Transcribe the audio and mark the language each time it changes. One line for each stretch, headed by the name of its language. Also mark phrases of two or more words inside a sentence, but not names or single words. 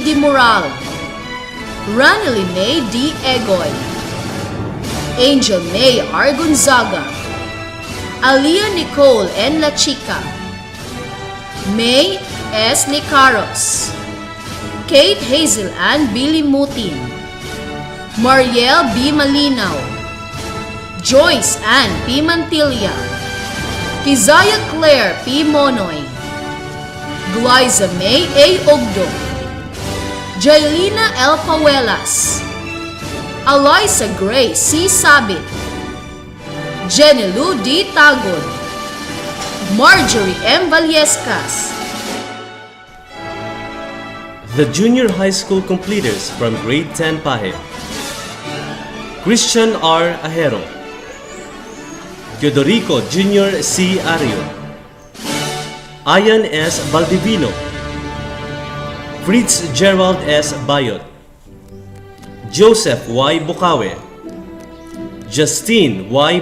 English: Di Moral, Ranely May D. Egoy, Angel May R. Gonzaga, Alia Nicole N. La Chica, May S. Nicaros, Kate Hazel Ann Billy Mutin, Mariel B. Malinaw, Joyce Ann P. Mantilla, Kizaya Claire P. Monoy, Glyza May A. Ogdo, Jailina L. Pawelas, Eliza Gray C. Sabit, Jenelu D. Tagod, Marjorie M. Vallescas. The junior high school completers from grade 10 Pahe: Christian R. Ahero, Teodorico Jr. C. Ario, Ian S. Baldivino, Fritz Gerald S. Bayot, Joseph Y. Bukawe, Justine Y.